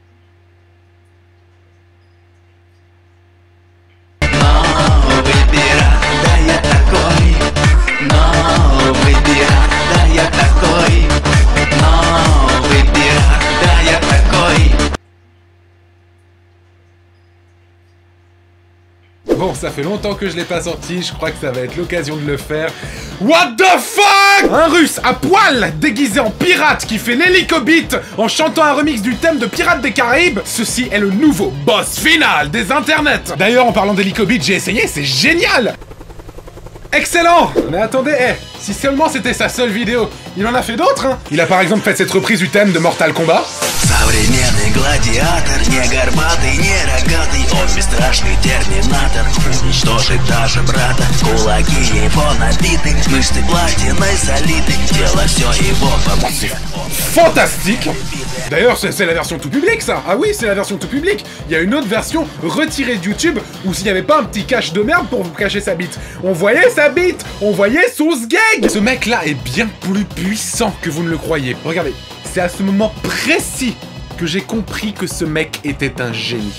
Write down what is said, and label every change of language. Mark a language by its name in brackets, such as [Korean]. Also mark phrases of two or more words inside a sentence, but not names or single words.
[Russian] Новый пират, да я такой. Новый пират, да я такой. Новый пират, да я такой. [French] Bon, ça fait longtemps que je l'ai pas sorti, je crois que ça va être l'occasion de le faire. [English] What the fuck? [French] Un russe à poil, déguisé en pirate, qui fait l'hélicobite en chantant un remix du thème de Pirates des Caraïbes. Ceci est le nouveau boss final des internets. D'ailleurs, en parlant d'hélicobite, j'ai essayé, c'est génial. Excellent! Mais attendez, si seulement c'était sa seule vidéo, il en a fait d'autres, hein. Il a par exemple fait cette reprise du thème de Mortal Kombat. [Russian] Современный гладиатор, не горбатый, не рогатый, он бесстрашный терминатор, уничтожит даже брата, кулаки его набиты, мышцы платиной залиты, тело все его побыты. [French] Fantastique! D'ailleurs, c'est la version tout public, ça! Ah oui, c'est la version tout public! Il y a une autre version retirée de YouTube où s'il n'y avait pas un petit cache de merde pour vous cacher sa bite. On voyait sa bite! On voyait son sgeg! Ce mec-là est bien plus puissant que vous ne le croyez. Regardez, c'est à ce moment précis que j'ai compris que ce mec était un génie.